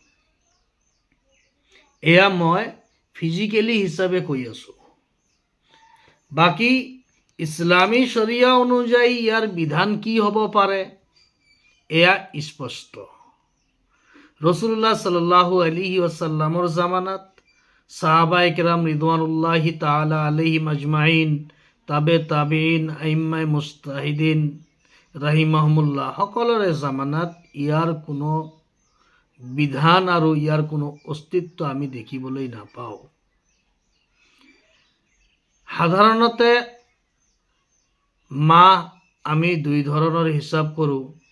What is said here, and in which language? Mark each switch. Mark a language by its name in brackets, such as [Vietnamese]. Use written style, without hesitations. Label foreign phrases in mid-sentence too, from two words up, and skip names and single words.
[Assamese] এয়া মই ফিজিকেলি হিচাপে কৈ আছোঁ। বাকী ইছলামী শৰিয়া অনুযায়ী ইয়াৰ বিধান কি হ'ব পাৰে, এয়া স্পষ্ট। [Arabic] رسول الله صلى الله عليه وسلم [Assamese] জামানাত [Urdu] صحابۂ کرام [Arabic] رضوان الله تعالى عليهم أجمعين, [Assamese] তাবেঈন, [Urdu] ائمۂ مجتہدین [Assamese] ৰাহিমাহুমুল্লাহ সকলোৰে জামানাত ইয়াৰ কোনো বিধান আৰু ইয়াৰ কোনো অস্তিত্ব আমি দেখিবলৈ নাপাওঁ। সাধাৰণতে মাহ আমি দুই ধৰণৰ হিচাপ কৰোঁ।